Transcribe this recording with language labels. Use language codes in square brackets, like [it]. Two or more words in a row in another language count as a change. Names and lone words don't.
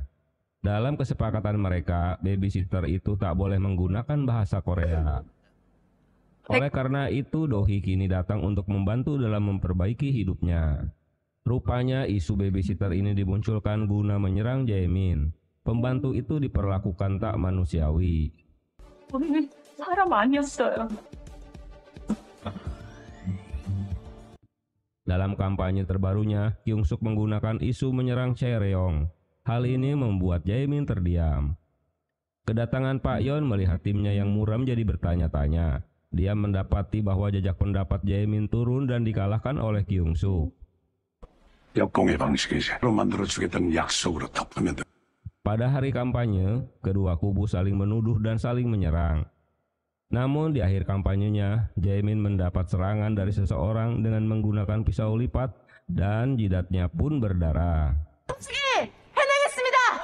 [id] Dalam kesepakatan mereka, babysitter itu tak boleh menggunakan bahasa Korea. Oleh karena itu, Dohee kini datang untuk membantu dalam memperbaiki hidupnya. Rupanya isu babysitter ini dimunculkan guna menyerang Jaemin. Pembantu itu diperlakukan tak manusiawi. [ko] 저는 사람 아니었어요. [id] Dalam kampanye terbarunya, Kyung-suk menggunakan isu menyerang Chae-ryong. Hal ini membuat Jaemin terdiam. Kedatangan Pak Yeon melihat timnya yang muram jadi bertanya-tanya. Dia mendapati bahwa jejak pendapat Jaemin turun dan dikalahkan oleh Kyung-suk. [ko] 역공의 방식이 새로 만들어주겠다는 약속으로 덮으면 [id] Pada hari kampanye, kedua kubu saling menuduh dan saling menyerang. Namun di akhir kampanyenya, Jaemin mendapat serangan dari seseorang dengan menggunakan pisau lipat dan jidatnya pun berdarah. [ko] 해내겠습니다.